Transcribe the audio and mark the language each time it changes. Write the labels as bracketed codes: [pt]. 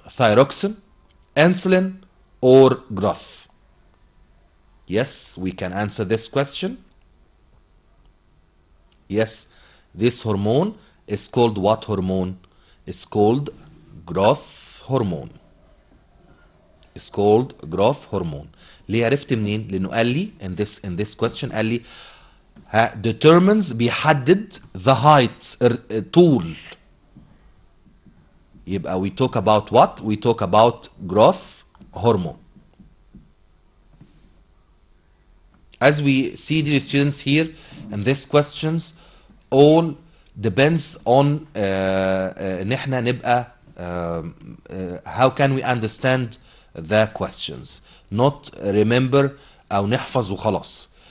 [en] Thyroxine, insulin, or growth? Yes, we can answer this question. Yes, this hormone is called what hormone? It's called growth hormone. It's called growth hormone. [ar] ليه عرفت منين؟ لأنه قال لي [en] in this question [ar] قال لي [en] determines [ar] بيحدد [en] the height [ar] طول. [en] يبقى we talk about what? We talk about growth hormone. As we see, dear students, here in these questions, all depends on [ar] ان احنا نبقى [en] how can we understand the questions, not remember [ar] او نحفظ وخلاص.